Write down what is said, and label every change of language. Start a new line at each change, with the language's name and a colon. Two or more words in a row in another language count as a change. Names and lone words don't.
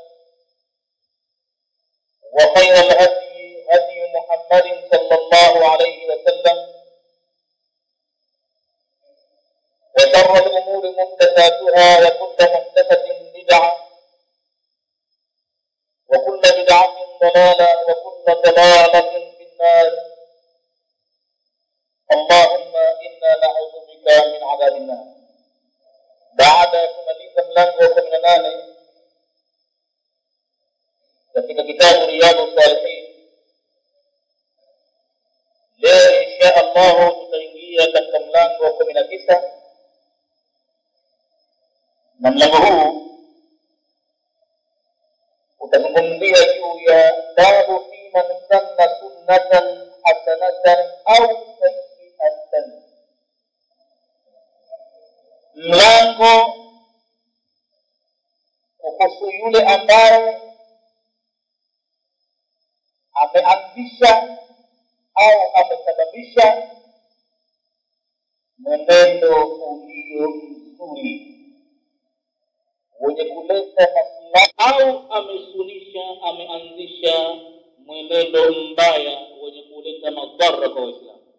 Arabic: وخير الهدي هدي محمد صلى الله عليه وسلم وشر الأمور محدثاتها وكل محدثة بدعة وكل بدعة ضلالة وكل ضلالة في النار اللهم إنا نعوذ بك من عذاب النار.
Swahili: Baada ya kumaliza mlango wa 18 katika kitabu Riyadhus Salihin, leo
Arabic: إن شاء الله
Swahili: tutaingia katika mlango wa 19 na mlango huu utazungumzia juu ya
Arabic: باب فيمن سن سنة حسنة أو سيئة.
Swahili: Mlango kuhusu yule ambaye ameanzisha au amesababisha mwenendo ulio mzuri wenye kuleta maslaha, au ameanzisha mwenendo mbaya wenye kuleta madhara kwa Waislamu.